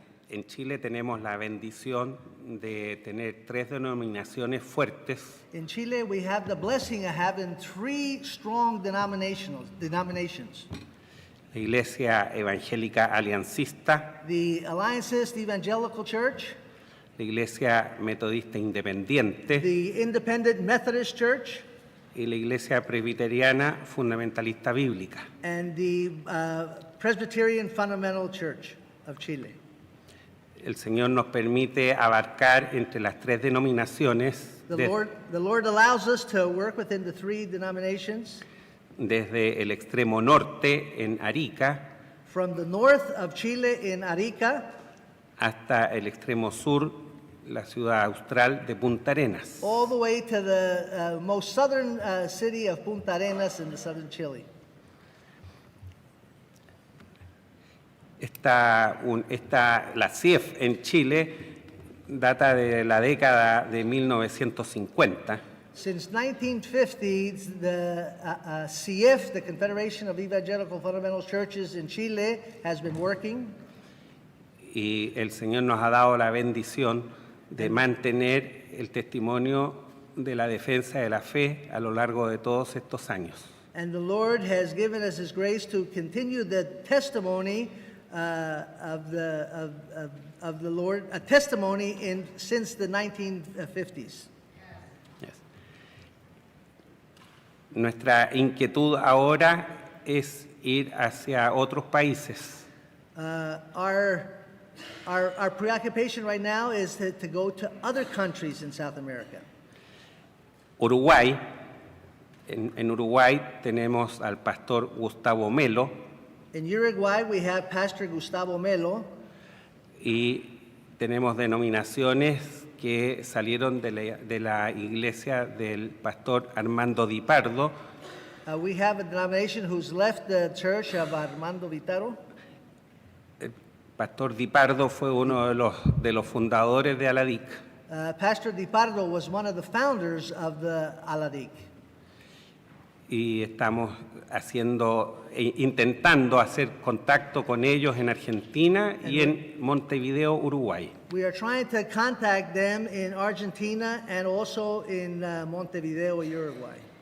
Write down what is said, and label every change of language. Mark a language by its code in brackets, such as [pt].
[es] En Chile tenemos la bendición de tener 3 denominaciones fuertes [en] In Chile, we have the blessing of having 3 strong denominations. [es] la Iglesia Evangélica Aliancista, [en] The Alliancist Evangelical Church, [es] la Iglesia Metodista Independiente [en] the Independent Methodist Church, [es] y la Iglesia Presbiteriana Fundamentalista Bíblica. [en] and the Presbyterian Fundamental Church of Chile. [es] El Señor nos permite abarcar entre las 3 denominaciones [en] The Lord allows us to work within the 3 denominations. [es] desde el extremo norte en Arica [en] From the north of Chile in Arica [es] hasta el extremo sur, la ciudad austral de Punta Arenas. [en] all the way to the most southern city of Punta Arenas in the southern Chile. [es] La CIEF en Chile data de la década de 1950 [en] Since 1950, the CIF, the Confederation of Evangelical Fundamental Churches in Chile, has been working. [es] y el Señor nos ha dado la bendición de mantener el testimonio de la defensa de la fe a lo largo de todos estos años. [en] And the Lord has given us His grace to continue the testimony of the Lord, a testimony since the 1950s. Yes. [es] Nuestra inquietud ahora es ir hacia otros países. [en] Our preoccupation right now is to go to other countries in South America. [es] Uruguay, en Uruguay tenemos al pastor Gustavo Melo [en] In Uruguay, we have Pastor Gustavo Melo, [es] y tenemos denominaciones que salieron de la iglesia del pastor Armando Di Pardo. [en] we have a denomination who's left the church of Armando Vitaro. [es] El pastor Di Pardo fue uno de los fundadores de Aladic. [en] Pastor Di Pardo was one of the founders of the Aladic. [es] Y estamos intentando hacer contacto con ellos en Argentina y en Montevideo, Uruguay. [en] We are trying to contact them in Argentina and also in Montevideo, Uruguay.